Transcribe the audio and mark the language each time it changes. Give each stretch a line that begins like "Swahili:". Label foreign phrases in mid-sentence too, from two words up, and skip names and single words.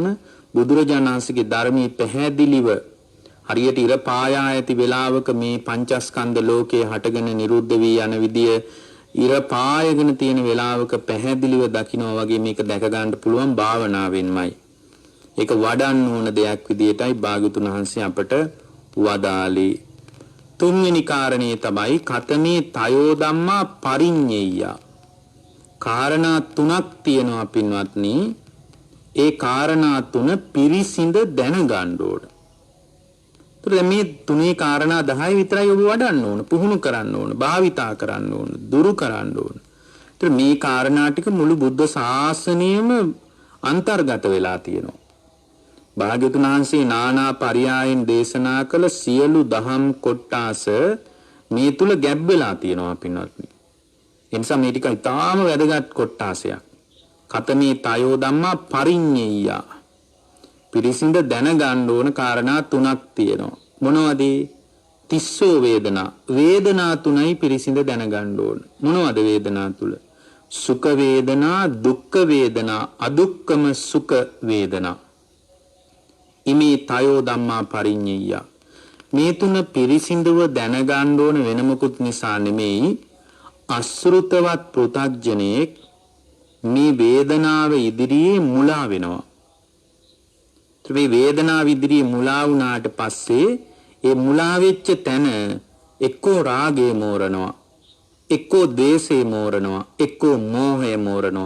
Sinhala: බුදුරජාණන් වහන්සේගේ ධර්මයේ පැහැදිලිව හරියට ඉර පායා ඇති වෙලාවක මේ පංචස්කන්ධ ලෝකයේ හටගෙන නිරුද්ධ වී යන විදිය ඉර පායගෙන තියෙන වෙලාවක පැහැදිලිව දකිනවා වගේ මේක දැක ගන්න පුළුවන් භාවනාවෙන්මයි. ඒක වඩන්න ඕන දෙයක් විදියටයි භාග්‍යතුන් වහන්සේ අපට වදාළේ. තුන්වෙනි කාරණේ තමයි
Pali: කතමේ තයෝ ධම්මා පරිඤ්ඤය.
Sinhala: කාරණා 3ක් තියෙනවා පින්වත්නි. ඒ කාරණා 3 පිරිසිඳ දැනගන්න ඕන. ඒතර මේ තුනේ කාරණා 10 විතරයි ඔබ වඩන්න ඕන, පුහුණු කරන්න ඕන, භාවිතා කරන්න ඕන, දුරු කරන්න ඕන. ඒතර මේ කාරණා ටික මුළු බුද්ධ ශාසනයෙම අන්තර්ගත වෙලා තියෙනවා. භාග්‍යවතුන් වහන්සේ නානා පරියායන් දේශනා කළ සියලු දහම් කොට්ටාස මේ තුල ගැබ් වෙලා තියෙනවා පින්වත්නි. එනිසා මේ ටික ඉතාම වැදගත් කොටාසයක්.
Pali: කතමේ තයෝ ධම්මා පරිඤ්ඤය.
Sinhala: පිරිසිඳ දැනගන්න ඕන කාරණා තුනක් තියෙනවා. මොනවද?
Pali: තිස්සෝ වේදනා.
Sinhala: වේදනා තුනයි පිරිසිඳ දැනගන්න ඕන. මොනවද වේදනා තුල? සුඛ වේදනා, දුක්ඛ වේදනා, අදුක්ඛම සුඛ වේදනා.
Pali: ඉමේ තයෝ ධම්මා පරිඤ්ඤය.
Sinhala: මේ තුන පිරිසිඳව දැනගන්න ඕන වෙන මොකුත් නිසා නෙමෙයි. අසෘතවත් පෘථග්ජනෙක් මේ වේදනාව ඉදිරියේ මුලා වෙනවා. මේ වේදනාව ඉදිරියේ මුලා වුණාට පස්සේ ඒ මුලා වෙච්ච තැන එක්කෝ රාගය මෝරනවා, එක්කෝ ද්වේෂය මෝරනවා, එක්කෝ මෝහය මෝරනවා.